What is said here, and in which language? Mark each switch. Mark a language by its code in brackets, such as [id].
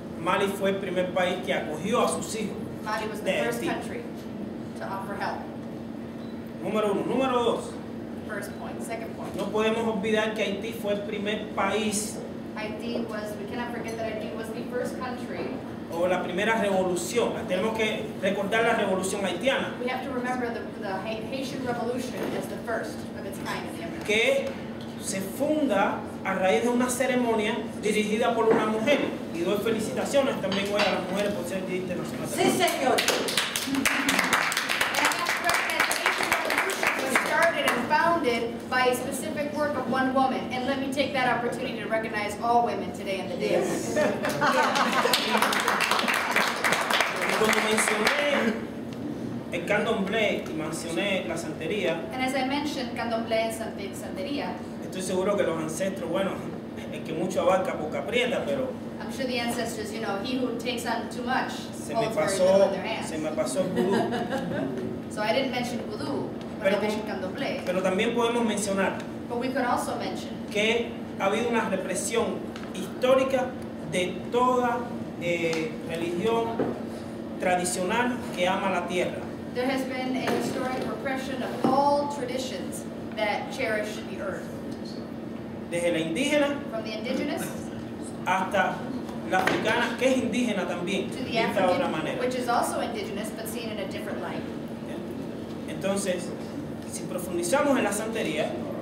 [es] Mali fue el primer país que acogió a sus hijos. [en] Mali was the [es] De [en] first [es] Haití. [en] country to offer help. [es] Número uno. Número dos, [en] First point. Second point. [es] no podemos olvidar que Haití fue el primer país [en] Haiti was, we cannot forget that Haiti was the first country. [es] o la primera revolución. Tenemos que recordar la revolución haitiana, [en] We have to remember the Haitian Revolution as the first of its kind in the Americas. [es] que se funda a raíz de una ceremonia dirigida por una mujer. Y doy felicitaciones también hoy a las mujeres por ser Día Internacional. Sí, señor. [en] And that's correct, that the Haitian Revolution was started and founded founded by a specific work of one woman. And let me take that opportunity to recognize all women today in the dance. [es] Cuando mencioné el candomblé y mencioné la santería, [en] And as I mentioned, candomblé and santería, [es] estoy seguro que los ancestros, bueno, el que mucho abarca poco aprieta, pero [en] I'm sure the ancestors, you know, he who takes on too much [es] se me [en] holds very little in their [es] pasó el vudú. [en] So I didn't mention voodoo when I mentioned candomblé. [es] Pero también podemos mencionar [en] But we could also mention [es] que ha habido una represión histórica de toda religión tradicional que ama la tierra. [en] there has been a historic repression of all traditions that cherish the earth. [es] Desde la indígena [en] From the indigenous [es] hasta la africana, que es indígena también, [en] to the [es] vista de otra [en] African, [es] manera. [en] which is also indigenous but seen in a different light. [es] Entonces, si profundizamos en la santería,